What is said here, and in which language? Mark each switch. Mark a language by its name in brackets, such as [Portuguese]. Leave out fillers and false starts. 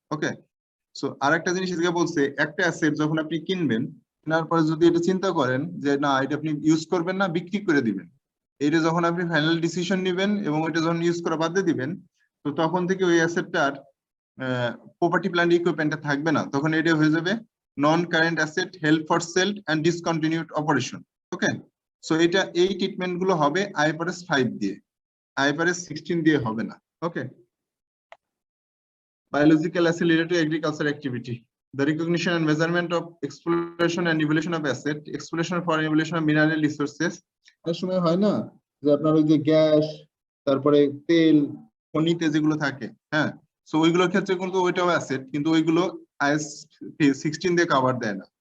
[Bangla] ওকে, so আরেকটা জিনিস এদিকে বলছে, একটা অ্যাসেট যখন আপনি কিনবেন, কেনার পরে যদি এটা চিন্তা করেন যে না এটা আপনি ইউজ করবেন না, বিক্রি করে দিবেন, এটা যখন আপনি ফাইনাল ডিসিশন নেবেন এবং এটা যখন ইউজ করা বাদ দিয়ে দিবেন, তো তখন থেকে ওই অ্যাসেটটার প্রপার্টি প্ল্যান্ট ইকুইপমেন্টটা থাকবে না, তখন এটা হয়ে যাবে নন current asset held for sale and discontinued operation. Okay, so এটা এই ট্রিটমেন্ট গুলো হবে আইএফআরএস 5 দিয়ে, আইএফআরএস 16 দিয়ে হবে না। [English] Okay, biological asset related to agriculture activity, the recognition and measurement of exploration and evaluation of asset, exploration for evaluation of mineral resources। [Bangla] অনেক সময় হয় না যে আপনার ওই যে গ্যাস, তারপরে তেল, খনিতে যেগুলো থাকে, হ্যাঁ, সো ওইগুলোর ক্ষেত্রে কিন্তু ওইটাও অ্যাসেট, কিন্তু ওইগুলো আইএস 16 দিয়ে কভার দেয় না।